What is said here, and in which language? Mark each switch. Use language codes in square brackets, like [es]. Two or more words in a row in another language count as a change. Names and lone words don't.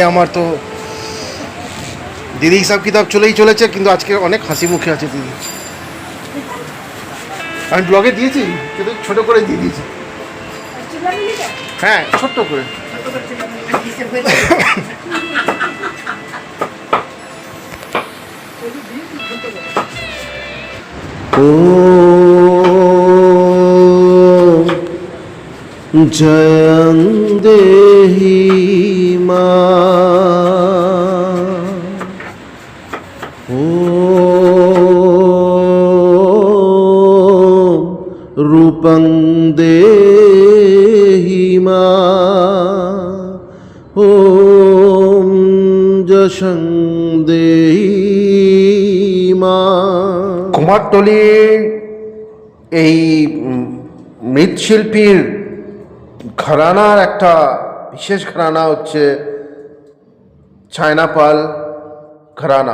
[bn] আমার তো দিদি হিসাব কিতাব চলেই চলেছে, কিন্তু আজকে অনেক হাসি মুখে আছে দিদি। আমি ব্লগে দিয়েছি, কিন্তু ছোট করে দিয়ে দিয়েছি। হ্যাঁ, ছোট্ট করে। [sa] ॐ जयं देहि मा ॐ रूपं देहि मा ॐ যশং দেহি মা। [bn] কুমারটুলির এই মৃৎশিল্পীর ঘরানার একটা বিশেষ ঘরানা হচ্ছে চায়নাপাল ঘরানা।